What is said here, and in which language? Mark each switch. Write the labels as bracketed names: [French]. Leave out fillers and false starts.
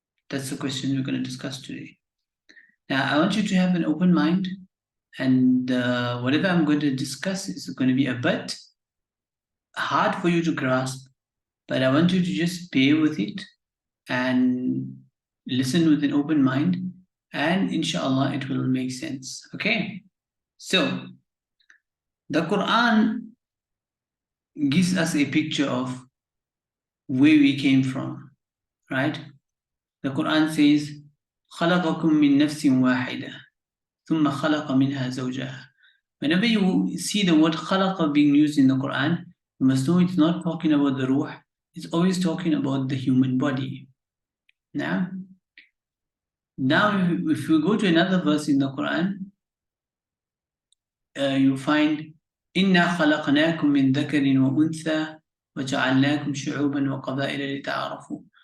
[English] That's the question we're going to discuss today. Now, I want you to have an open mind, and whatever I'm going to discuss is going to be a bit hard for you to grasp, but I want you to just bear with it and listen with an open mind, and inshallah, it will make sense. Okay? So, the Quran gives us a picture of where we came from, right? The Quran says, [Arabic] خلقكم من نفس واحدة ثم خلق منها زوجها. [English] Whenever you see the word خلق being used in the Quran, you must know it's not talking about the ruh, it's always talking about the human body. Now if we go to another verse in the Quran, you find [Arabic] إنا خلقناكم من ذكر وأنثى وجعلناكم شعوبا وقبائل لتعارفوا.